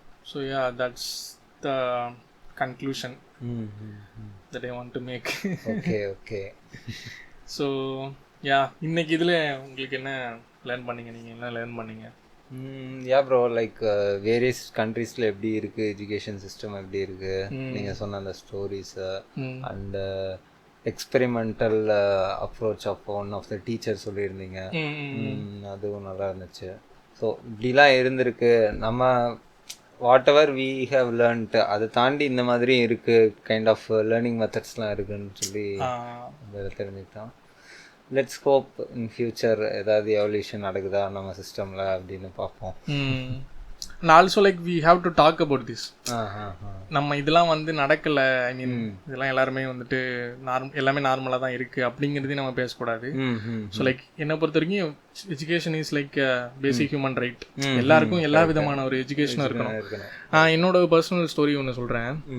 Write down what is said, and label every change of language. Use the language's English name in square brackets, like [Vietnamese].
[English] So yeah, that's the conclusion that I want to make. Okay. So yeah, [Tamil] இன்னைக்கு இதில் உங்களுக்கு என்ன learn பண்ணீங்க, நீங்கள் என்ன லேர்ன் பண்ணீங்க? யா ப்ரோ, லைக் வேரியஸ் கண்ட்ரீஸில் எப்படி இருக்குது எஜுகேஷன் சிஸ்டம், எப்படி இருக்குது நீங்கள் சொன்ன அந்த stories [English] and experimental approach of one of the teacher [Tamil] சொல்லியிருந்தீங்க, அதுவும் நல்லா இருந்துச்சு. ஸோ இப்படிலாம் இருந்திருக்கு. நம்ம [English] whatever we have learned [Tamil] அதை தாண்டி இந்த மாதிரி இருக்குது, கைண்ட் ஆஃப் லேர்னிங் மெத்தட்ஸ்லாம் இருக்குதுன்னு சொல்லி தெரிஞ்சுக்கிட்டோம். [English] let's hope in future [Tamil] ஏதாவது எவல்யூஷன் நடக்குதா நம்ம சிஸ்டமில் அப்படின்னு பார்ப்போம். [English] And also like we have to talk about this. [Tamil] நம்ம இதெல்லாம் வந்து நடக்கல, ஐ மீன் இதெல்லாம் எல்லாருமே வந்துட்டு எல்லாமே நார்மலாக தான் இருக்குது அப்படிங்கிறதையும் நம்ம பேசக்கூடாது. [English] so like [Tamil] என்னை பொறுத்த வரைக்கும் [English] Education is like basic human right. [Tamil] எல்லாருக்கும் எல்லா விதமான ஒரு எஜுகேஷனும் இருக்கணும். என்னோட பர்சனல் ஸ்டோரி ஒன்று சொல்கிறேன்.